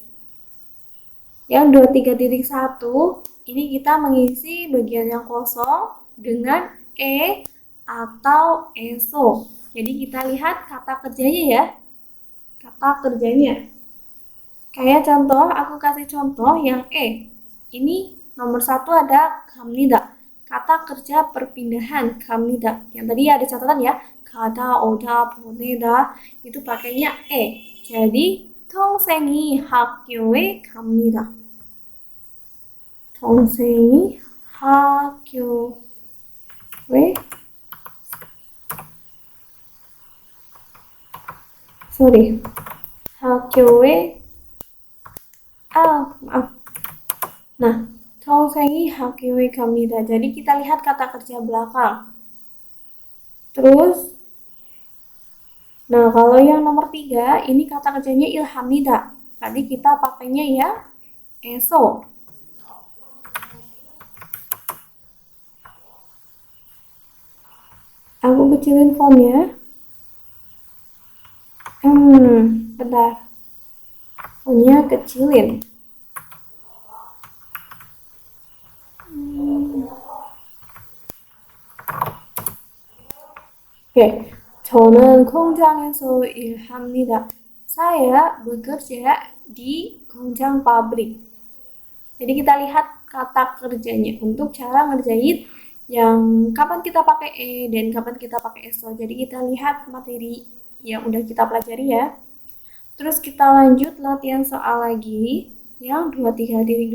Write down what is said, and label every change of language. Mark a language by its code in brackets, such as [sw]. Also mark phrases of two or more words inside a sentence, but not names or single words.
[id] Yang 23.1 ini kita mengisi bagian yang kosong dengan atau eso. Jadi kita lihat kata kerjanya ya. Kata kerjanya. Kayak contoh, aku kasih contoh yang Ini nomor 1 ada 갑니다. Kata kerja perpindahan 갑니다. Yang tadi ada catatan ya. [ko] 가다, 오다, 보내다 [id] itu pakainya Jadi [ko] 동생이 학교에 갑니다. 동생이 학교에 학교에 maaf. [id] Nah, [ko] 동생이 학교에 갑니다. [id] Jadi kita lihat kata kerja belakang. Terus, nah kalau yang nomor 3, ini kata kerjanya ilhamida. Tadi kita pakainya ya eso. Aku kecilin fontnya. Bentar. Fontnya kecilin. Oke. [ko] 저는 공장에서 일합니다. [id] Saya bekerja di 공장 pabrik. Jadi kita lihat kata kerjanya untuk cara ngerjain yang kapan kita pakai dan kapan kita pakai eso. Jadi kita lihat materi yang udah kita pelajari ya. Terus kita lanjut latihan soal lagi yang 23.2.